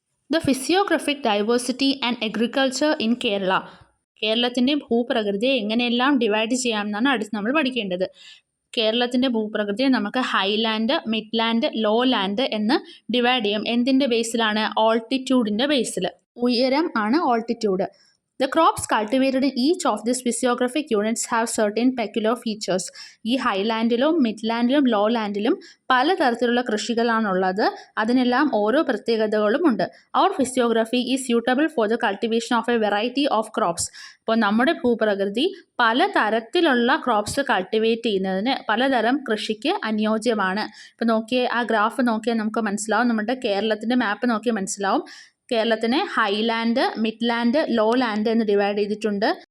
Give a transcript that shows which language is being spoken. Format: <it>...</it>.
<en>The physiographic diversity and agriculture in Kerala.</en> <ml>കേരളത്തിൻ്റെ ഭൂപ്രകൃതിയെ എങ്ങനെയെല്ലാം divide ചെയ്യാമെന്നാണ് അടുത്ത് നമ്മൾ പഠിക്കേണ്ടത്. കേരളത്തിൻ്റെ ഭൂപ്രകൃതിയെ നമുക്ക് ഹൈലാൻഡ്, മിഡ്ലാൻഡ്, ലോ ലാൻഡ് എന്ന് ഡിവൈഡ് ചെയ്യും. എന്തിൻ്റെ ബേസിലാണ്? ഓൾട്ടിറ്റ്യൂഡിൻ്റെ ബേസിൽ. ഉയരം ആണ് altitude.</ml> <en>The crops cultivated in each of these physiographic units have certain peculiar features.</en> <ml>ഈ ഹൈലാൻഡിലും മിഡ്ലാൻഡിലും ലോലാൻഡിലും പലതരത്തിലുള്ള കൃഷികളാണുള്ളത്. അതിനെല്ലാം ഓരോ പ്രത്യേകതകളും ഉണ്ട്.</ml> <en>Our physiography is suitable for the cultivation of a variety of crops.</en> <ml>ഇപ്പോൾ നമ്മുടെ ഭൂപ്രകൃതി പലതരത്തിലുള്ള ക്രോപ്സ് കൾട്ടിവേറ്റ് ചെയ്യുന്നതിന് പലതരം കൃഷിക്ക് അനുയോജ്യമാണ്. ഇപ്പോൾ നോക്കിയേ, ആ ഗ്രാഫ് നോക്കിയാൽ നമുക്ക് മനസ്സിലാവും. നമ്മുടെ കേരളത്തിൻ്റെ മാപ്പ് നോക്കിയാൽ മനസ്സിലാവും. കേരളത്തിനെ ഹൈലാൻഡ്, മിഡ്ലാൻഡ്, ലോലാൻഡ് എന്ന് ഡിവൈഡ് ചെയ്തിട്ടുണ്ട്.</ml>